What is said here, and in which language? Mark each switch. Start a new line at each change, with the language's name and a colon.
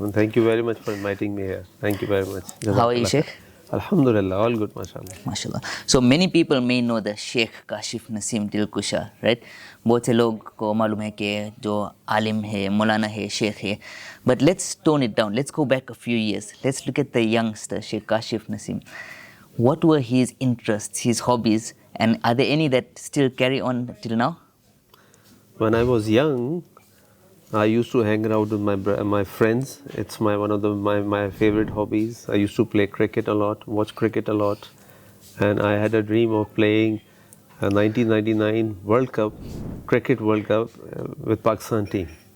English: And thank you very much for inviting me here. Thank you very much. How are you, Sheikh? Alhamdulillah, all good, mashallah. MashaAllah. So many people may know the Sheikh Kashif Naseem Dilkusha, right?
Urdu: بہت سے لوگ کو معلوم ہے کہ جو عالم ہے، مولانا ہے، شیخ ہے.
English: But let's tone it down. Let's go back a few years. Let's look at the youngster, Sheikh Kashif Naseem. What were his interests, his hobbies, and are there any that still carry on till now? When I was young, I used to hang around with my friends. It's one of my favorite hobbies. I used to play cricket a lot, watch cricket a lot, and I had a dream of playing 1999 World Cup, Cricket World Cup with Pakistan team.